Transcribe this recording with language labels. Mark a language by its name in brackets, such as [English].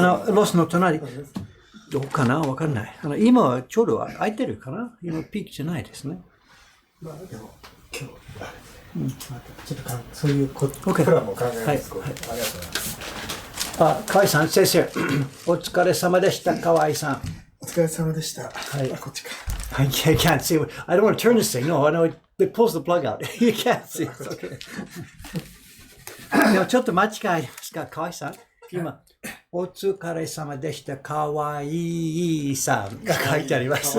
[Japanese] ロスの隣、どうかなわかんない。今はちょうど空いてるかな今ピークじゃないですね。まあでも、今日、ちょっとそういうプランも考えます。ありがとうございます。河合さん、先生、お疲れ様でした、河合さん。お疲れ様でした。はい。こっちか。 [English] I can't see. I don't want to turn this thing. No, I know it pulls the plug out. You can't see. It's okay. [Japanese] でもちょっと間違いですか、河合さん。今、お疲れ様でした、河合さんが書いてあります。